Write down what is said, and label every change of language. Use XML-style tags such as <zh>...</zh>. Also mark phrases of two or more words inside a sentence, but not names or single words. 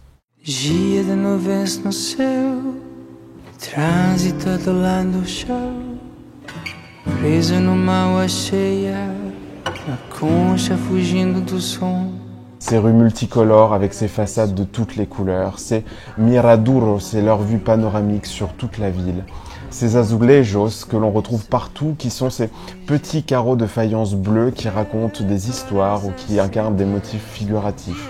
<pt>Dia de nuvens no céu, trânsito do lado do chão, preso numa água cheia, na concha fugindo do som.</pt> <fr>Ces rues multicolores avec ces façades de toutes les couleurs, ces miraduros, c'est leur vue panoramique sur toute la ville. Ces azulejos que l'on retrouve partout, qui sont ces petits carreaux de faïence bleue qui racontent des histoires ou qui incarnent des motifs figuratifs.</fr>